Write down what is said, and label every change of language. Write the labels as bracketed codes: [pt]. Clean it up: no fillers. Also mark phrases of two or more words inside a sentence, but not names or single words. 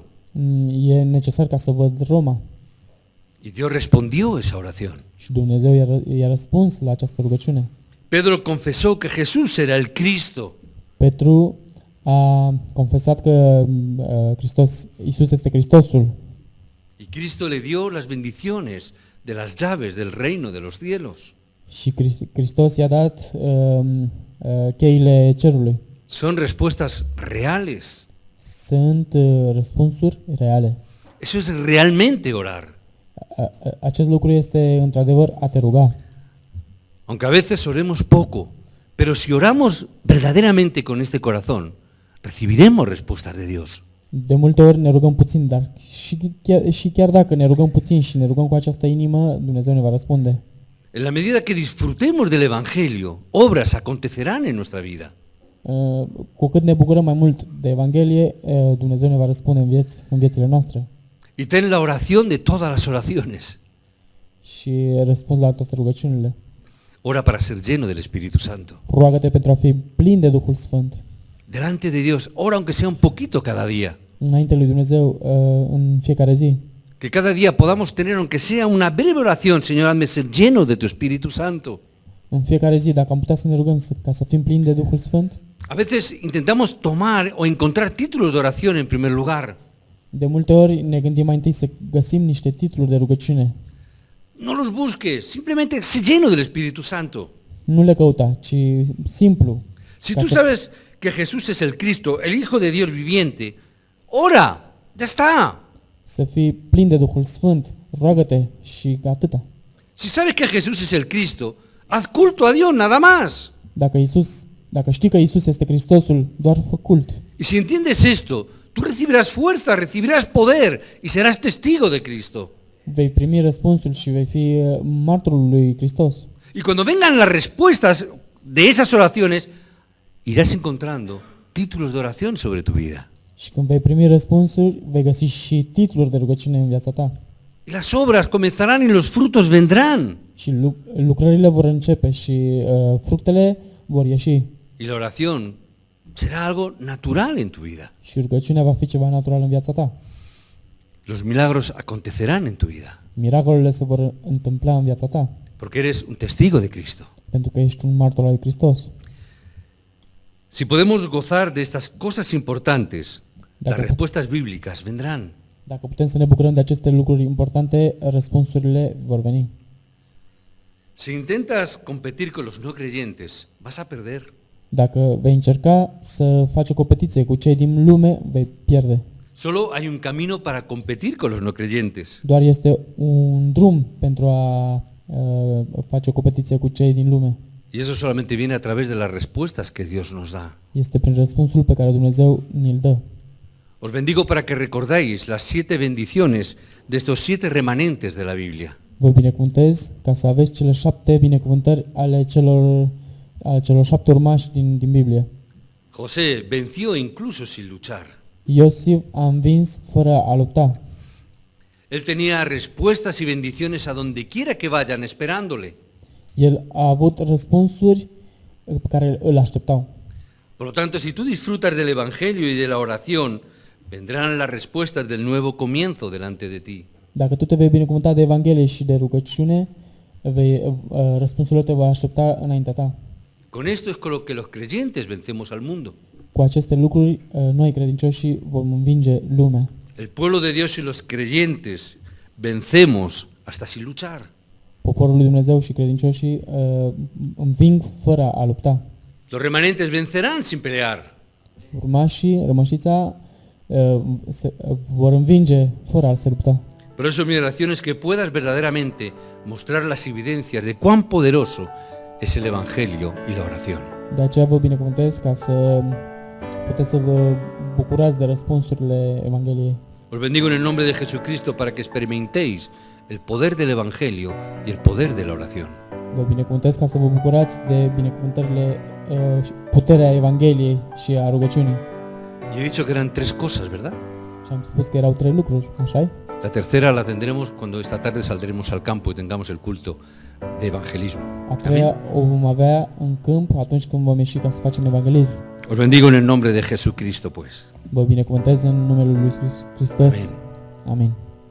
[ro] E necesar ca să văd Roma. [es] Y Dios respondió esa oración. [ro] Și Dumnezeu i-a răspuns la această rugăciune. [es] Pedro confesó que Jesús era el Cristo. [ro] Petru a confesat că Iisus este Hristosul. [es] Y Cristo le dio las bendiciones de las llaves del reino de los cielos. [ro] Și Hristos i-a dat cheile cerului. [es] Son respuestas reales. [ro] Sunt răspunsuri reale. [es] Eso es realmente orar. [ro] Acest lucru este într-adevăr a te ruga. [es] Aunque a veces oremos poco, pero si oramos verdaderamente con este corazón, recibiremos respuestas de Dios. [ro] De multe ori ne rugăm puțin, dar și chiar dacă ne rugăm puțin și ne rugăm cu această inimă, Dumnezeu ne va răspunde. [es] En la medida que disfrutemos del Evangelio, obras acontecerán en nuestra vida. [ro] Cu cât ne bucurăm mai mult de Evanghelie, Dumnezeu ne va răspunde în viețile noastre. [es] Y ten la oración de todas las oraciones. [ro] Și răspuns la toate rugăciunile. [es] Ora para ser lleno del Espíritu Santo. [ro] Roagă-te pentru a fi plin de Duhul Sfânt. [es] Delante de Dios, ora aunque sea un poquito cada día. [ro] Înainte lui Dumnezeu în fiecare zi. [es] Que cada día podamos tener, aunque sea una breve oración, Señor, hazme ser lleno de tu Espíritu Santo. [ro] În fiecare zi, dacă am putea să ne rugăm ca să fim plini de Duhul Sfânt. [es] A veces intentamos tomar o encontrar títulos de oración en primer lugar. [ro] De multe ori ne gândim mai întâi să găsim niște titluri de rugăciune. [es] No los busques, simplemente sé lleno del Espíritu Santo. [ro] Nu le căuta, ci simplu. [es] Si tú sabes que Jesús es el Cristo, el Hijo de Dios viviente, ora, ya está. [ro] Să fii plin de Duhul Sfânt, roagă-te și atâta. [es] Si sabes que Jesús es el Cristo, haz culto a Dios, nada más. [ro] Dacă știi că Iisus este Hristosul, doar fă cult. [es] Y si entiendes esto, tú recibirás fuerza, recibirás poder y serás testigo de Cristo. [ro] Vei primi răspunsul și vei fi martorul lui Hristos. [es] Y cuando vengan las respuestas de esas oraciones, irás encontrando títulos de oración sobre tu vida. [ro] Și când vei primi răspunsuri, vei găsi și titluri de rugăciune în viața ta. [es] Y las obras comenzarán y los frutos vendrán. [ro] Și lucrările vor începe și fructele vor ieși. [es] Y la oración será algo natural en tu vida. [ro] Și rugăciunea va fi ceva natural în viața ta. [es] Los milagros acontecerán en tu vida. [ro] Miracolele se vor întâmpla în viața ta, [es] Porque eres un testigo de Cristo. [ro] pentru că ești un martor al lui Hristos. [es] Si podemos gozar de estas cosas importantes, las [ro] Dacă- [es] respuestas bíblicas vendrán. [ro] Dacă putem să ne bucurăm de aceste lucruri importante, răspunsurile vor veni. [es] Si intentas competir con los no creyentes, vas a perder. [ro] Dacă vei încerca să faci o competiție cu cei din lume, vei pierde. [es] Solo hay un camino para competir con los no creyentes. [ro] Doar este un drum pentru a face o competiție cu cei din lume. [es] Y eso solamente viene a través de las respuestas que Dios nos da. [ro] Este prin răspunsul pe care Dumnezeu ni-l dă. [es] Os bendigo para que recordáis las 7 bendiciones de estos 7 remanentes de la Biblia. [ro] Vă binecuvântez ca să aveți cele 7 binecuvântări ale celor 7 urmași din Biblie. [es] José venció incluso sin luchar. [ro] Iosif a învins fără a lupta. [es] Él tenía respuestas y bendiciones a donde quiera que vayan esperándole. [ro] El a avut răspunsuri pe care îl așteptau. [es] Por lo tanto, si tú disfrutas del Evangelio y de la oración, vendrán las respuestas del nuevo comienzo delante de ti. [ro] Dacă tu te vei binecuvânta de Evanghelie și de rugăciune, răspunsul te va aștepta înaintea ta. [es] Con esto es con lo que los creyentes vencemos al mundo. [ro] Cu aceste lucruri, noi credincioșii vom învinge lumea. [es] El pueblo de Dios y los creyentes vencemos hasta sin luchar. [ro] Poporul lui Dumnezeu și credincioșii înving fără a lupta. [es] Los remanentes vencerán sin pelear. [ro] Urmașii, rămășița, vor învinge fără a se lupta. [es] Por eso mi oración es que puedas verdaderamente mostrar las evidencias de cuán poderoso es el Evangelio y la oración. [ro] De aceea vă binecuvântez ca să puteți să vă bucurați de răspunsurile Evangheliei. [es] Os bendigo en el nombre de Jesucristo para que experimentéis el poder del Evangelio y el poder de la oración. [ro] Vă binecuvântez ca să vă bucurați de binecuvântările, puterea Evangheliei și a rugăciunii. [es] Yo he dicho que eran 3 cosas, ¿verdad? [ro] Și am spus că erau 3 lucruri, așa-i? [es] La tercera la tendremos cuando esta tarde saldremos al campo y tengamos el culto de evangelismo. [ro] A treia o vom avea în câmp atunci când vom ieși ca să facem evanghelism. [es] Os bendigo en el nombre de Jesucristo, pues. [ro] Vă binecuvântez în numele lui Hristos. [es] Amen. [ro] Amin.